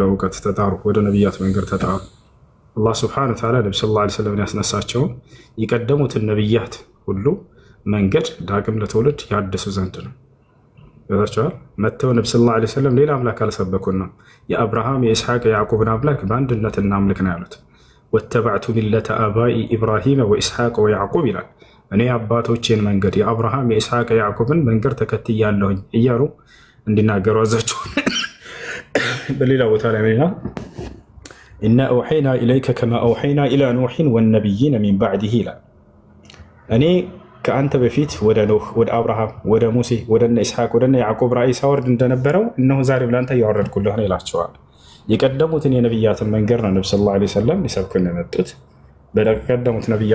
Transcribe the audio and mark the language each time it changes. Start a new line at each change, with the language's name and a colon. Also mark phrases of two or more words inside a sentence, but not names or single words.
Amharic: እውቀት ተጣሩ፣ ወደ ነቢያት መንገድ ተጣሩ።
Arabic: الله سبحانه وتعالى
Amharic: ነቢ
Arabic: صلى الله عليه وسلم
Amharic: ያስነሳቸውን የቀደሙትን ነቢያት ሁሉ መንገድ ዳግም ለትውልድ ያድሱ ዘንድ ነው። ይዛቸዋል። መጥተው ነቢ
Arabic: صلى الله عليه وسلم
Amharic: ሌላ አምላክ አልሰበኩና የአብርሃም የኢስሐቅ የያዕቁብን አምላክ በአንድነት እናምልክ ነው ያሉት።
Arabic: واتبعت ملة آبائي إبراهيم وإسحاق ويعقوب
Amharic: ይላል። እኔ አባቶቼን መንገድ የአብርሃም የኢስሐቅ የያዕቁብን መንገድ ተከትያለሁኝ እያሉ እንዲናገሩ አዛቸው። በሌላ ቦታ ላይ ሌላ
Arabic: إنا أوحينا إليك كما أوحينا إلى نوح والنبيين من بعده
Amharic: ይላል። እኔ ከአንተ በፊት ወደ ኖህ፣ ወደ አብርሃም፣ ወደ ሙሴ፣ ወደ ኢስሐቅ፣ ወደ ያዕቆብ ራእይ ሳወርድ እንደነበረው እነሆ ዛሬም ለአንተ እያወረድኩልህ ነው ይላቸዋል። የቀደሙትን የነቢያትን መንገድ ነው ነቢ
Arabic: صلى الله عليه وسلم
Amharic: ሊሰብኩን የመጡት። በቀደሙት ነቢያት